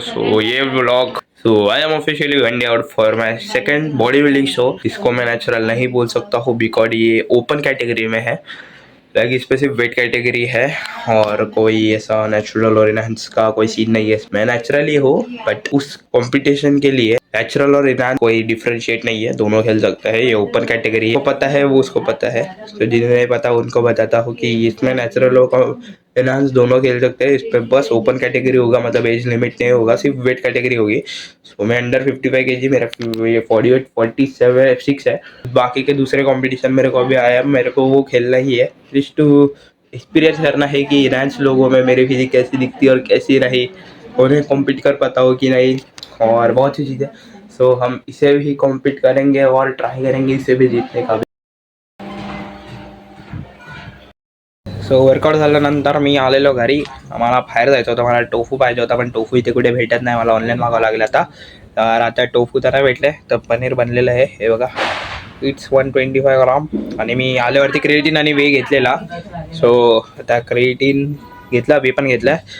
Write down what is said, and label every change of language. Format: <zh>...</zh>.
<en>So ये vlog, so I am officially went out for my second body building show.</en> <hi>इसको मैं natural नहीं बोल सकता हूँ बिकॉज ये ओपन कैटेगरी में है, लाइक इस पे सिर्फ वेट कैटेगरी है और कोई ऐसा नेचुरल और इनहेंस का कोई सीन नहीं है. मैं नेचुरली हूँ बट उस कंपटीशन के लिए नेचुरल और इनहेंस कोई डिफरेंशिएट नहीं है, दोनों खेल सकता है. ये ओपन कैटेगरी है, वो पता है वो उसको पता है, तो जिन्हें नहीं पता उनको बताता हूँ कि इसमें नेचुरल और इनहेंस दोनों खेल सकते हैं. इस पर बस ओपन कैटेगरी होगा, मतलब एज लिमिट नहीं होगा, सिर्फ वेट कैटेगरी होगी. सो मैं अंडर 55 kg, मेरा ये 47 है. बाकी के दूसरे कंपटीशन मेरे को अभी आया, मेरे को वो खेलना ही है जस्ट टू एक्सपीरियंस करना है कि इनहेंस लोगों में मेरी फिजिक कैसी दिखती है और कैसी रही, उन्हें कॉम्पीट कर पाता हो कि नहीं, और बहुत सी चीज़ें. सो हम इसे भी कॉम्पीट करेंगे और ट्राई करेंगे इसे भी जीतने का.</hi> <mr>सो वर्कआउट झाल्यानंतर मी आलेलो घरी. आम्हाला बाहेर जायचं होतं, मला टोफू पाहिजे होता, पण टोफू इथे कुठे भेटत नाही, मला ऑनलाईन मागावं लागेल आता. तर आता टोफू तर नाही भेटले, तर पनीर बनलेलं आहे हे बघा.</mr> <en>It's 125 gram.</en> <mr>आणि मी आल्यावरती क्रिएटिन आणि वे घेतलेला. सो आता क्रिएटिन घेतला, वे पण घेतला.</mr>